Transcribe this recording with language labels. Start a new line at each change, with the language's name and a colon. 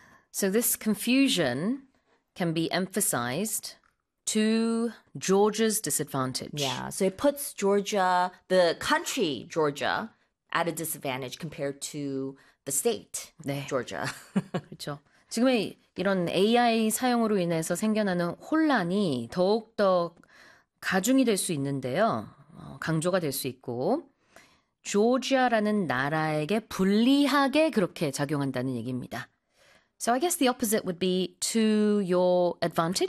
English: So this confusion can be emphasized to Georgia's disadvantage. Yeah, so it puts Georgia, the country Georgia, at a disadvantage compared to the state
Korean: 네.
English: Georgia.
Korean: 그렇죠. 지금의 이런 AI 사용으로 인해서 생겨나는 혼란이 더욱더 가중이 될 수 있는데요. 강조가 될 수 있고 조지아라는 나라에게 불리하게 그렇게 작용한다는 얘기입니다.
English: So I guess the opposite would be to your advantage.